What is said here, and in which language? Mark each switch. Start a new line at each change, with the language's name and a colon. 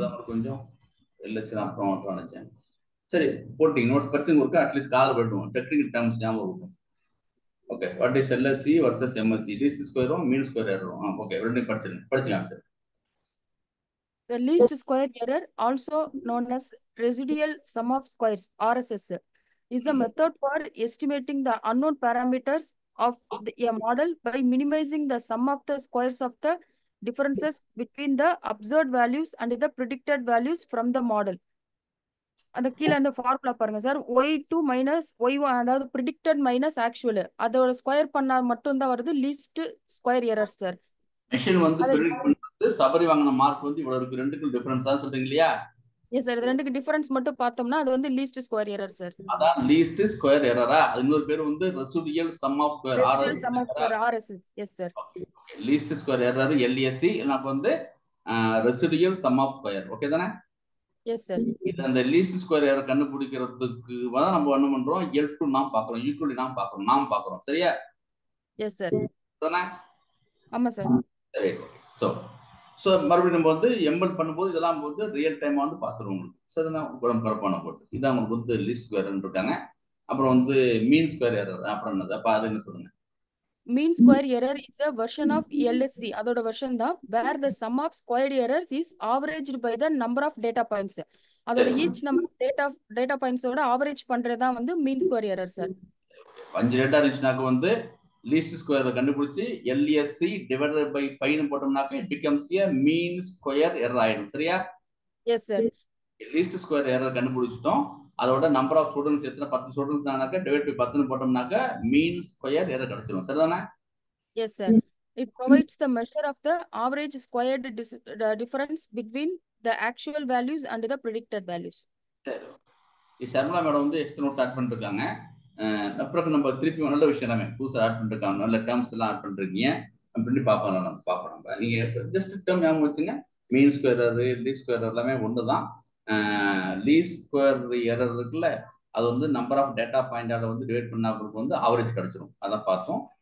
Tamil: கொஞ்சம் LSC தான் அப்புறம் நினைச்சேன். சரி, போட்டீங்க. நோட்ஸ் பர்சன் ஒர்க்கு அட்லீஸ்ட் கால் பண்ணுவோம். டெக்னிக்கல் டேர்ம்ஸ் ஞாபகம் இருக்கும். Okay,
English: What is LSC versus MSC?
Tamil: Least ஸ்கொயரும் mean square எரரும். Okay, ரெண்டையும் படிச்சுக்கலாம் sir.
English: The least square error, also known as residual sum of squares (RSS), is a method for estimating the unknown parameters of a model by minimizing the sum of the squares of the differences between the observed values and the predicted values from the model.
Tamil: அந்த கீழே அந்த formula பாருங்க sir, y2 minus y1, அதாவது predicted minus actual, அதோட square பண்ணா மட்டும் தான் வருது least square error sir. Machine வந்து ப்ரெடிக்ட் பண்றது சபரி வாங்கின மார்க் வந்து இவ்வளவு இருக்கு, ரெண்டுக்கும் டிஃபரன்ஸ் தான் சொல்றீங்க இல்லையா? எஸ் சார், இது ரெண்டுக்கு டிஃபரன்ஸ் மட்டும் பார்த்தோம்னா அது வந்து லீஸ்ட் ஸ்கொயர் எரர் சார். அதான் லீஸ்ட் ஸ்கொயர் எரரா? அது இன்னொரு பேர் வந்து residual some of square RS. Some of square RS. Yes sir. Least square error LSC, நமக்கு வந்து residual some of square. Okay தானே? Yes sir. இது அந்த லீஸ்ட் ஸ்கொயர் எரர் கண்டுபிடிக்கிறதுக்கு தான் நம்ம என்ன பண்றோம், L2 நாம் பார்க்கறோம், ஈக்குவலி நாம் பார்க்கறோம். சரியா? Yes sir. தானே? ஆமா சார். சரி. சோ மறுபடியும் நம்ம வந்து எம்பெட் பண்ணும்போது இதெல்லாம் வந்து ரியல் டைமா வந்து பார்த்துருவோம் உங்களுக்கு. சரிதான்? குழப்பான போட்டு இதான் உங்களுக்கு வந்து லீஸ்ட் ஸ்கொயர் இருக்காங்க. அப்புறம் வந்து மீன் ஸ்கொயர் எரர், அப்புறம் என்னது? அப்ப அது என்ன சொல்லுங்க?
English: mean square error is a version of LSC,
Tamil: அதோட வெர்ஷன் தான்,
English: where the sum of squared errors is averaged by the number of data points.
Tamil: அதோட ஈச் நம்பர் டேட்டா பாயிண்ட்ஸோட ஆவரேஜ் பண்றது தான் வந்து mean square error sir. 5 data இருந்துச்சுனாக்க வந்து least ஸ்கொயரை கண்டுபிடிச்சு LSC divided by 5 னு போட்டோம்னாக்க
English: it becomes a mean square error
Tamil: ஆயிடும். சரியா? Yes sir. Least square error கண்டுபிடிச்சிட்டோம், அதோட நம்பர் ஆஃப் ஸ்டூடண்ட்ஸ் எத்தனை 10 ஸ்டூடண்ட்ஸ் தானாக்க டிவைட் பை 10 னு போட்டோம்னாக்க மீன் ஸ்கொயர் எரர் கிடைச்சிரும். சரிதானே? Yes sir.
English: It provides the measure of the average squared difference between the actual values and the predicted values.
Tamil: சரி. சர்மலா madam வந்து extra notes add பண்ணிருக்காங்க. அப்புறம் நம்ம திருப்பி நல்ல விஷயம் எல்லாமே புதுசாக ஆட் பண்ணிருக்காங்க, நல்ல டேர்ம்ஸ் எல்லாம் ஆட் பண்ணிருக்கீங்க. அப்படி பார்ப்போம் நம்ம. நீங்க ஜஸ்ட் டேர்ம் ஞாபகம் வச்சுங்க, mean square error, least square எல்லாமே ஒன்று தான். லீஸ்ட் ஸ்கொயர் எரர் இருக்குல்ல, அது வந்து நம்பர் ஆஃப் டேட்டா பாயிண்டால வந்து டிவைட் பண்ணாங்களுக்கு வந்து ஆவரேஜ் கிடைச்சிரும். அதான் பார்த்தோம்.